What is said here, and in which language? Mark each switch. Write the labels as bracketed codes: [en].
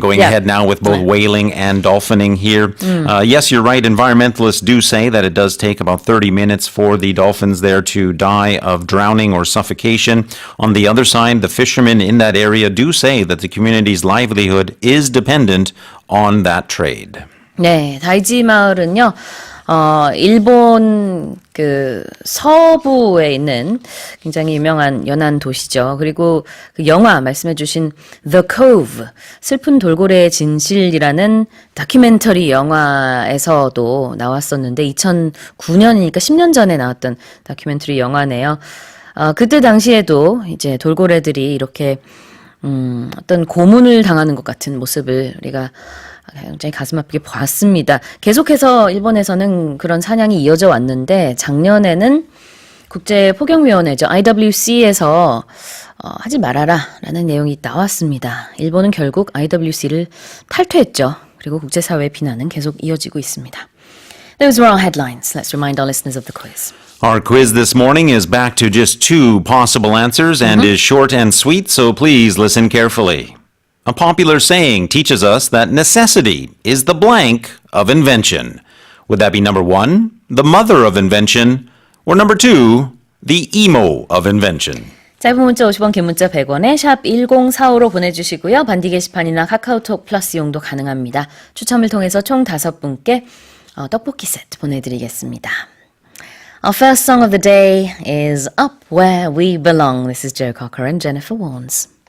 [en] Going ahead now with both whaling and dolphining here. Yes, you're right. Environmentalists do say that it does take about 30 minutes for the dolphins there to die of drowning or suffocation. On the other side, the fishermen in that area do say that the community's livelihood is dependent on that trade. [ko] 네, 다이지 마을은요. 일본 그 서부에 있는 굉장히 유명한 연안 도시죠. 그리고 그 영화 말씀해주신 The Cove, 슬픈 돌고래의 진실이라는 다큐멘터리 영화에서도 나왔었는데 2009년이니까 10년 전에 나왔던 다큐멘터리 영화네요. 그때 당시에도 이제 돌고래들이 이렇게 어떤 고문을 당하는 것 같은 모습을 우리가 굉장히 가슴 아프게 봤습니다. 계속해서 일본에서는 그런 사냥이 이어져 왔는데 작년에는 국제포경위원회죠. IWC에서 하지 말아라 라는 내용이 나왔습니다. 일본은 결국 IWC를 탈퇴했죠. 그리고 국제사회의 비난은 계속 이어지고 있습니다. [en] Those were our headlines. Let's remind our listeners of the quiz. Our quiz this morning is back to just 2 possible answers and is short and sweet, so please listen carefully. A popular saying teaches us that necessity is the blank of invention. Would that be number 1, the mother of invention, or number 2, the emo of invention? [ko] 짧은 문자 50원, 긴 문자 100원에 샵 1045로 보내주시고요. 반디 게시판이나 카카오톡 플러스 이용도 가능합니다. 추첨을 통해서 총 5분께 떡볶이 세트 보내드리겠습니다. [en] Our first song of the day is Up Where We Belong. This is Joe Cocker and Jennifer Warnes.